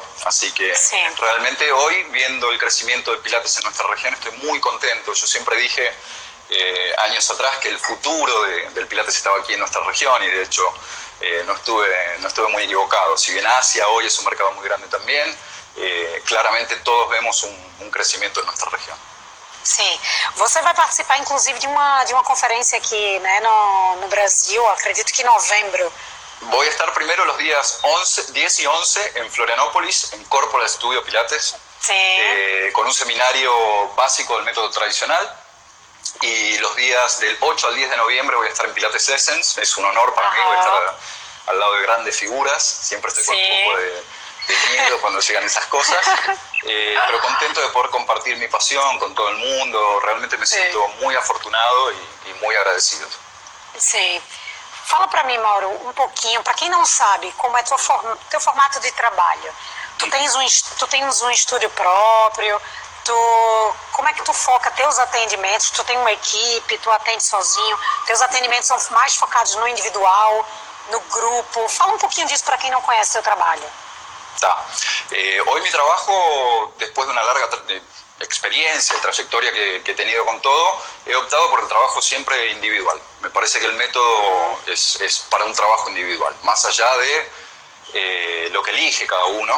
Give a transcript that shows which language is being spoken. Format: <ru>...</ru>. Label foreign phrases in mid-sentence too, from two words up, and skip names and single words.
<es>Así que sí, realmente hoy, viendo el crecimiento de Pilates en nuestra región, estoy muy contento. Yo siempre dije años atrás que el futuro del Pilates estaba aquí en nuestra región y de hecho no estuve muy equivocado. Si bien Asia hoy es un mercado muy grande también, claramente todos vemos un crescimento en nuestra região.</es> <pt>Sim. Você vai participar, inclusive, de uma conferência aqui, né, no Brasil, acredito que em novembro.</pt> <es>Voy a estar primero los días 10 y 11 en Florianópolis, en Corporal Studio Pilates, sí, con un seminario básico del método tradicional. Y los días del 8 al 10 de noviembre voy a estar en Pilates Essence. Es un honor para mí, voy a estar al lado de grandes figuras. Siempre estoy con un poco de miedo cuando llegan esas cosas, pero contento de poder compartir mi pasión con todo el mundo. Realmente me siento muy afortunado y muy agradecido.</es> <pt>Sim. Fala para mim, Mauro, um pouquinho, para quem não sabe, como é teu formato de trabalho. Tu tens um estúdio próprio, como é que tu foca teus atendimentos? Tu tem uma equipe, tu atende sozinho, teus atendimentos são mais focados no individual, no grupo. Fala um pouquinho disso para quem não conhece teu trabalho. Tá.</pt> <es>Hoy mi trabajo, después de una larga experiencia y trayectoria que he tenido con todo, he optado por el trabajo siempre individual. Me parece que el método es para un trabajo individual, más allá de lo que elige cada uno.</es>